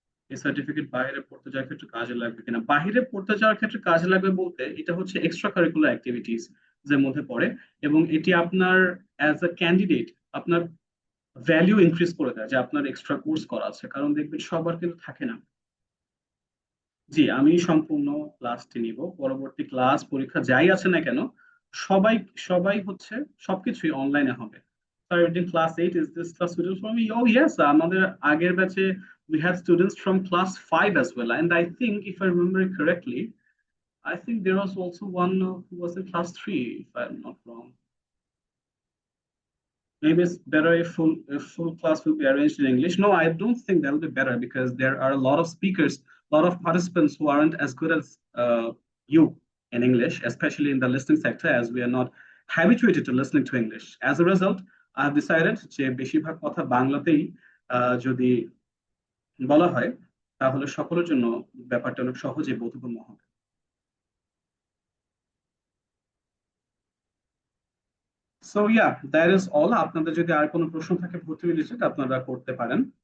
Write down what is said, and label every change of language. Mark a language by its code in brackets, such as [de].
[bn] এই সার্টিফিকেট বাইরে পড়তে যাওয়ার ক্ষেত্রে কাজে লাগবে কিনা? বাইরে পড়তে যাওয়ার ক্ষেত্রে কাজে লাগবে বলতে এটা হচ্ছে এক্সট্রা কারিকুলার অ্যাক্টিভিটিস এর মধ্যে পড়ে, এবং এটি আপনার অ্যাজ আ ক্যান্ডিডেট আপনার ভ্যালিউ ইনক্রিজ করে দেয় যে আপনার এক্সট্রা কোর্স করা আছে, কারণ দেখবেন সবার কিন্তু থাকে না। জি, আমি সম্পূর্ণ ক্লাসটি নিব, পরবর্তী ক্লাস পরীক্ষা যাই আছে না কেন সবাই সবাই হচ্ছে সবকিছুই অনলাইনে হবে। [en] Starting class 8, is this class suitable for me? Oh yes, [bn] আমাদের আগের ব্যাচে [en] we had students from class 5 as well, and I think if I remember it correctly, I think there was also one who was in class 3, if I'm not wrong. Maybe it's better if full class will be arranged in English. No, I don't think that'll be better because there are a lot of speakers, a lot of participants who aren't as good as you in English, especially in the listening sector, as we are not habituated to listening to English. As a result, I've decided [bn] যে বেশিরভাগ কথা বাংলাতেই যদি বলা হয় তাহলে সকলের জন্য ব্যাপারটা অনেক সহজে বোধগম্য হবে। [en] So yeah, that is all. [bn] আপনাদের যদি আর কোনো প্রশ্ন থাকে ভর্তি রিলেটেড আপনারা করতে পারেন।